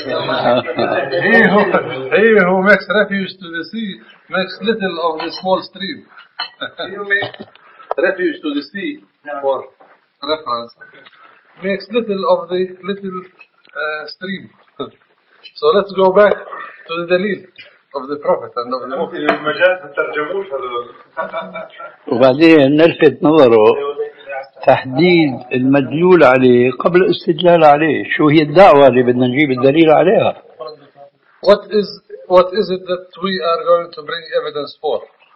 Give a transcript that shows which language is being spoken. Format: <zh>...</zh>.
<ar>شكرا</ar> <en>he who makes refuge to the sea makes little of the small stream he who makes refuge to the sea for reference makes little of the little stream. So let's go back to the dalil of the Prophet and of the Muslim.</en> <ar>وبعدين نلفت نظره تحديد المدلول عليه قبل استدلال عليه. شو هي الدعوة اللي بدنا نجيب الدليل عليها؟</ar> <en>What is it that we are going to bring evidence for?</en>